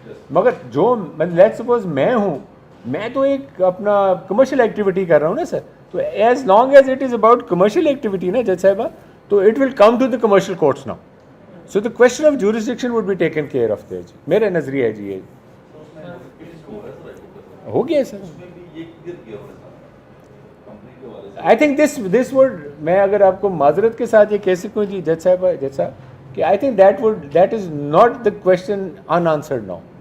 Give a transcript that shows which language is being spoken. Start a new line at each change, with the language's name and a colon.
Urdu: مگر جو
English: let's suppose
Urdu: میں ہوں, میں تو ایک اپنا
English: commercial activity
Urdu: کر رہا ہوں نا سر, تو
English: as long as it is about commercial activity
Urdu: نا جج صاحبہ, تو
English: It will come to the commercial courts now. So the question of jurisdiction would be taken care of their G.
Urdu: میرا نظریہ ہے جی یہ ہو گیا سر.
English: I think this would,
Urdu: میں اگر آپ کو معذرت کے ساتھ یہ کہہ سکوں جی جج صاحب کہ
English: I think that is not the question in answered now.